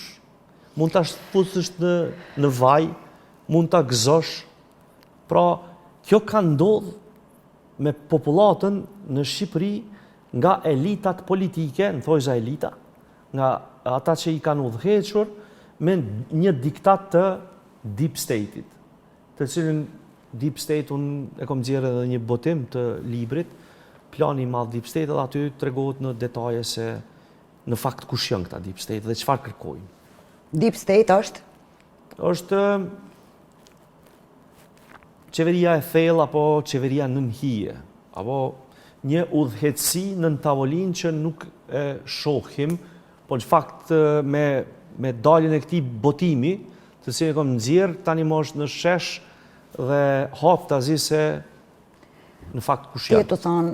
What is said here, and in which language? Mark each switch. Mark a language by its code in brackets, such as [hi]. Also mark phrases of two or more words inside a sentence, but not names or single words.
[sq] Mund të fusësh në vaj, mund të gëzosh. Pra, kjo ka ndodhë me popullatën në Shqipëri nga elitat politike, në thojza elita, nga ata që i kanë udhëhequr me një diktat të [en] deep state- [sq] it, të cilin [en] deep state [sq] unë e kom nxjerrë edhe një botim të librit, plani i madh [en] deep state, [sq] dhe aty tregohet në detaje se në fakt kush janë këta [en] deep state [sq] dhe çfarë kërkojnë. [en] Deep state [sq] është? Është qeveria e thellë apo qeveria nën hije, apo një udhëheqësi nën tavolinë që nuk e shohim, po në fakt me daljen e këtij botimi, të cilin e kam nxjerr tani më është në shesh dhe hap tazi se në fakt kush janë.